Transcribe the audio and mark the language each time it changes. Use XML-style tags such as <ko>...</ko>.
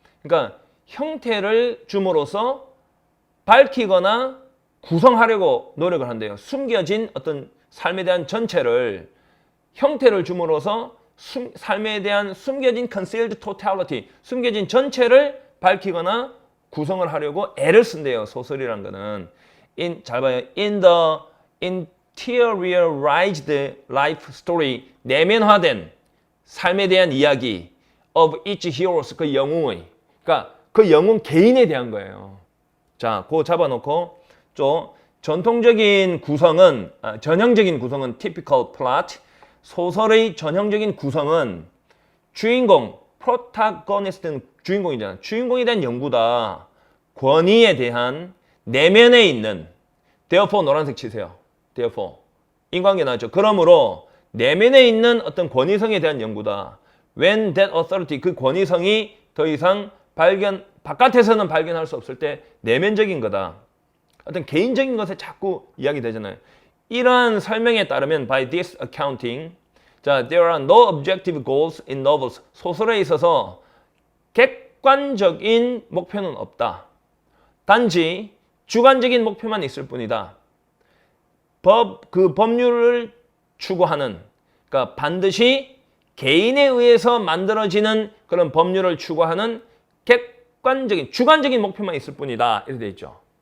<ko>그러니까 형태를 줌으로써 밝히거나 구성하려고 노력을 한대요. 숨겨진 어떤 삶에 대한 전체를 형태를 줌으로써 삶에 대한 숨겨진</ko> <en>concealed totality,</en> <ko>숨겨진 전체를 밝히거나 구성을 하려고 애를 쓴대요. 소설이란 거는. 잘 봐요.</ko> <en>In the interiorized life story,</en> <ko>내면화된 삶에 대한 이야기</ko> <en>of each heroes,</en> <ko>그 영웅의. 그러니까 그 영웅 개인에 대한 거예요. 자, 그거 잡아놓고 좀 전통적인 구성은, 전형적인 구성은</ko> <en>typical plot,</en> <ko>소설의 전형적인 구성은 주인공, protagonist는 주인공이잖아. 주인공에 대한 연구다. 권위에 대한 내면에 있는, therefore 노란색 치세요. therefore. 인관계 나왔죠. 그러므로 내면에 있는 어떤 권위성에 대한 연구다.</ko> <en>When that authority,</en> <ko>그 권위성이 더 이상 바깥에서는 발견할 수 없을 때 내면적인 거다. 어떤 개인적인 것에 자꾸 이야기되잖아요. 이러한 설명에 따르면</ko> <en>by this accounting, 자, there are no objective goals in novels.</en> <ko>소설에 있어서 객관적인 목표는 없다. 단지 주관적인 목표만 있을 뿐이다. 그 법률을 추구하는, 그러니까 반드시 개인에 의해서 만들어지는 그런 법률을 추구하는 객관적인, 주관적인 목표만 있을 뿐이다. 이렇게 돼 있죠.</ko>